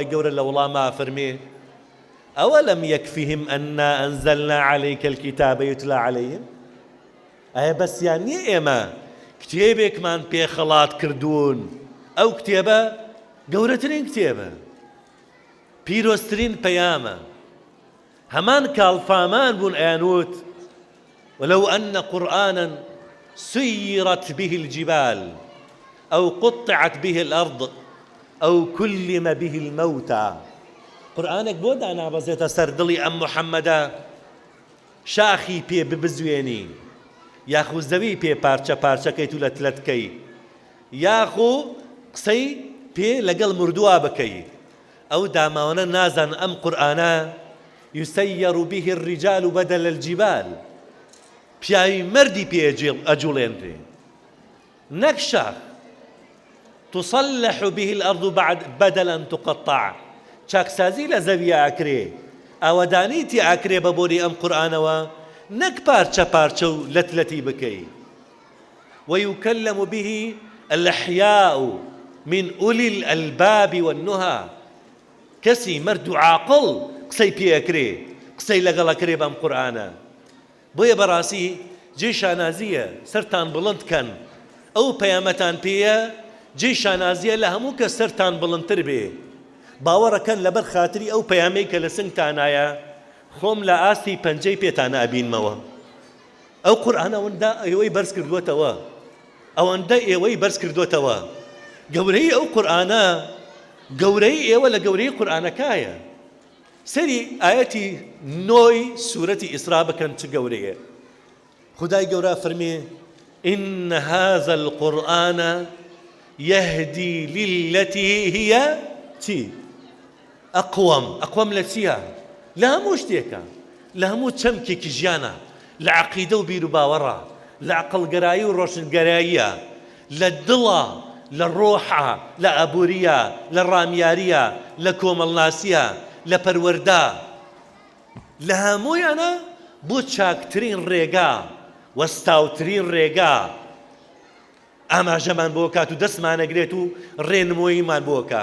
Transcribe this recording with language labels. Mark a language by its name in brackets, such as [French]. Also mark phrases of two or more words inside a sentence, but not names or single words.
[Central Kurdish] گەورە لە وەڵاما فەرمێ [Arabic] ئەوەلەم یەکفیهم ئەنا ئەنزەلنا عەلەیکە الکیتابە یوتلا عەلەیهم، [Central Kurdish] ئایا بەسیان نییە ئێمە کتێبێکمان پێخەڵات کردوون، ئەو کتێبە گەورەترین کتێبە، پیرۆزترین پەیامە، هەمان کاڵفامان بوون ئەیانوت [Arabic] ولو أن قرآنا سيرت به الجبال أو قطعت به الأرض أو كلم به الموتى. [Central Kurdish] قورآنێک بۆ دانابەزێتە سەر دڵی ئەم محەممەدە شاخی پێ ببزوێنی، یاخو زەوی پێ پارچە پارچەکەیت و لەتلەتکەی، یاخو قسەی پێ لەگەڵ مردووە بکەی، ئەو داماوانە نازان ئەم قورئانە [Arabic] يسير به الرجال بدل الجبال، [Central Kurdish] پیاوی مردی پێ ئەجوڵێنرێ نەک شاخ، [Arabic] تصلح به الأرض بدل أن تقطع، [Central Kurdish] چاکسازی لە زەویە ئەکرێ، ئاوەدانیتی ئەکرێ بە بۆری ئەم قورئانەوە، نەک پارچە پارچە و لەتلەتی بکەی. [Arabic] ويكلم به الأحياء من أولي الألباب والنهى، [Central Kurdish] کەسی مرد و عاقڵ قسەی پێ ئەکرێ، قسەی لەگەڵ ئەکرێ بەم قورئانە. بۆیە بەڕاستی جێی شانازیە سەرتان بڵند کەن، ئەو پەیامەتان پێیە جێی شانازیە لە هەموو کە سەرتان بڵندتر بێ، باوەڕەکەن لەبەر خاتری ئەو پەیامەی کە لە سنگتانایە خۆم لە ئاستی پەنجەی پێتانە ئەبینمەوە. ئەو قورئانە ئەوەندە ئێوەی بەرز کردووەتەوە، ئەوەندە ئێوەی بەرز کردووەتەوە، گەورەی ئەو قورئانە گەورەی ئێوە لە گەورەی قورئانەکایە. سەری ئایەتی 9 سوورەتی ئیسرا بکەن چ گەورەیە. خودای گەورە فەرمێ [Arabic] إن هذا القرآن يهدي للتي هي [Central Kurdish] چی؟ ئەقوەم لە چییە؟ لە هەموو شتێکە، لە هەموو چەمکێکی ژیانە، لە عەقیدە و بیر و باوەڕە، لە عەقڵگەرایی و ڕۆشنگەراییە، لە دڵە، لە ڕۆحە، لە ئەبووریە، لە ڕامیاریە، لە کۆمەڵناسیە، لە پەروەردە، لە هەموویانە بۆ چاکترین ڕێگا وەستاوترین ڕێگا ئاماژەمان بۆ کات و دەستمانەگرێت و ڕێنمۆییمان بۆ کە.